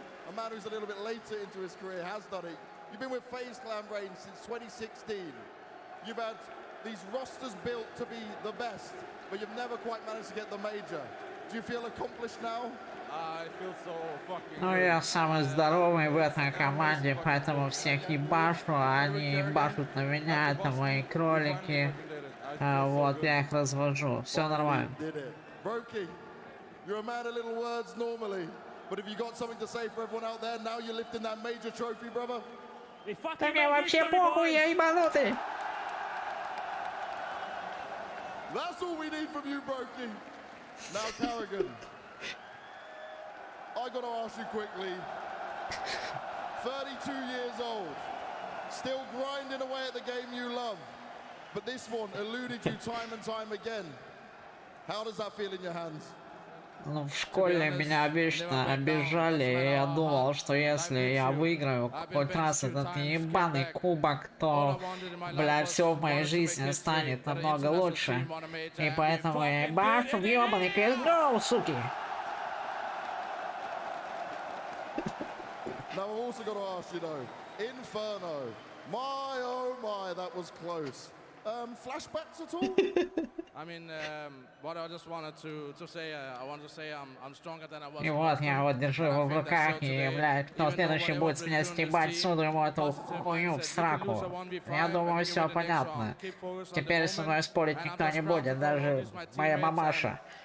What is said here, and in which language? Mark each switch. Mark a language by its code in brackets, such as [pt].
[en] A man who's a little bit later into his career has done it. You've been with FaZe Clan Reign since 2016. You've had these rosters built to be the best, but you've never quite managed to get the major. Do you feel accomplished now? I feel so fucking [ru] Ну я самый здоровый в этой команде, поэтому всех ебашу, а они ебашут на меня, это мои кролики. Вот, я их развожу, все нормально. [en] Brokey, you're a man of little words normally, but have you got something to say for everyone out there now you're lifting that major trophy, brother? [ru] Да мне вообще похуй, я ебанутый. [en] That's all we need from you, Brokey. Now, Carrigan, I got to ask you quickly. 32 years old, still grinding away at the game you love, but this one eluded you time and time again. How does that feel in your hands? [ru] Ну, в школе меня вечно обижали, и я думал, что если я выиграю хоть раз этот ебаный кубок, то, бля, все в моей жизни станет намного лучше. И поэтому я ебашу в ебаный Ксго, суки! [en] Now, I've also got to ask you though, Inferno, my oh my, that was close. Flashbacks at all? I mean, what I just wanted to say, I wanted to say I'm stronger than I was. [ru] И вот я вот держу его в руках, и, блядь, кто следующий будет с меня стебать, суду ему эту хуйню в сраку. Я думаю, все понятно. Теперь со мной спорить никто не будет, даже моя мамаша.